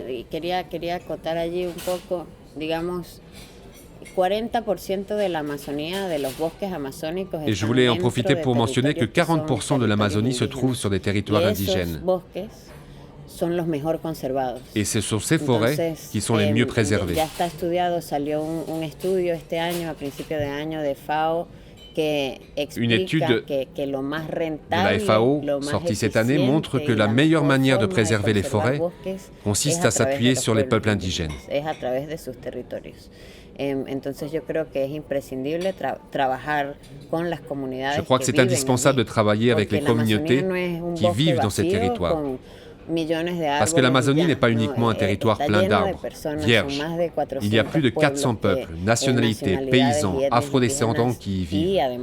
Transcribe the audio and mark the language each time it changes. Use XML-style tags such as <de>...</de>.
<es>Quería acotar allí un poco, digamos, 40% de la Amazonía, de los bosques amazónicos.</es> <fr>Et je voulais en profiter pour mentionner que 40% de l'Amazonie se trouve sur des territoires indigènes.</fr> <es>Son los mejor conservados.</es> <fr>Et ce sont ces forêts qui sont les mieux préservées.</fr> <es>Ya está estudiado, salió un estudio este año, a principio de año, de FAO, que explica que lo más rentable,</es> <fr>de la FAO, sortie cette année, montre que la meilleure manière de préserver les forêts consiste à s'appuyer sur les peuples indigènes.</fr> <es>Es a través de sus territorios. Entonces yo creo que es imprescindible trabajar con las comunidades.</es> <fr>Je crois que c'est indispensable de travailler avec les communautés qui vivent dans ces territoires. Parce que l'Amazonie n'est pas uniquement un territoire plein d'arbres, vierges. Il y a plus de 400 peuples, nationalités, paysans, afrodescendants qui y vivent.</fr>